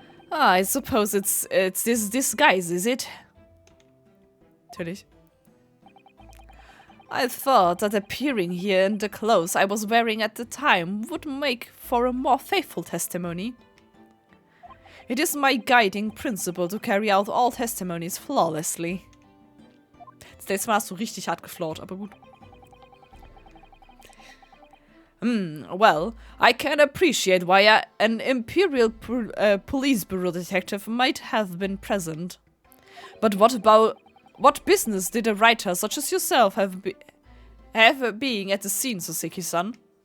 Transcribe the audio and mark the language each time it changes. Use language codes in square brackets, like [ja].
[en] Ah, I suppose it's this disguise, is it? Natürlich. I thought that appearing here in the clothes I was wearing at the time would make for a more faithful testimony. It is my guiding principle to carry out all testimonies flawlessly. [de] Das Mal hast du richtig hart geflaut, aber gut. [en] Well, I can appreciate why an Imperial Police Bureau detective might have been present. But what business did a writer such as yourself have being at the scene, Soseki-san?